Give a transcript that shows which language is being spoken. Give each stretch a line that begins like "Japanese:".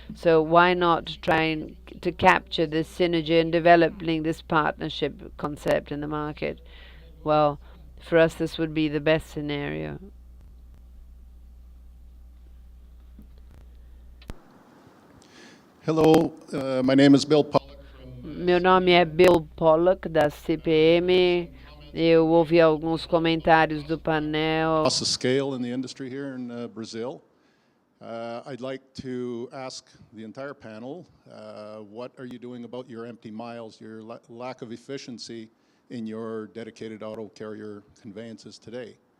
English: So why not trying to capture this synergy and developing this partnership concept in the market? Well, for us, this would be the best scenario. Hello, my name is Bill Pollock.
Portuguese: Meu nome é Bill Pollock, da CPM. Eu ouvi alguns comentários do painel.
English: Across the scale in the industry here in Brazil. I'd like to ask the entire panel, what are you doing about your empty miles, your lack of efficiency in your dedicated auto carrier conveyances today?